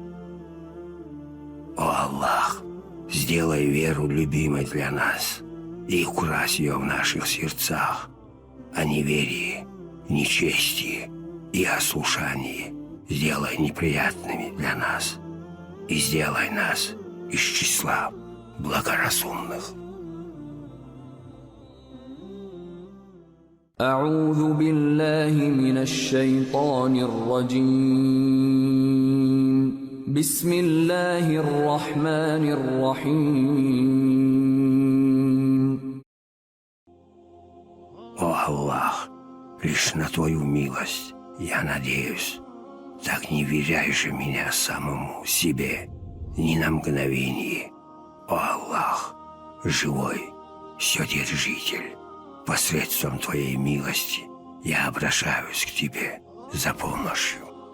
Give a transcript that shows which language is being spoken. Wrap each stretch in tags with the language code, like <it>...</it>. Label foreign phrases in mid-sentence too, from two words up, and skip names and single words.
<ru>О Аллах, сделай веру любимой для нас и укрась ее в наших сердцах, а неверие, нечестие и ослушание сделай неприятными для нас и сделай нас из числа благоразумных.</ru> <ar>أعوذ بالله من الشيطان الرجيم. بسم الله الرحمن الرحيم.</ar> <ru>О Аллах, лишь на Твою милость я надеюсь. Так не веряй же меня самому себе ни на мгновение. О Аллах, живой, Вседержитель, посредством Твоей милости я обращаюсь к Тебе за помощью.</ru>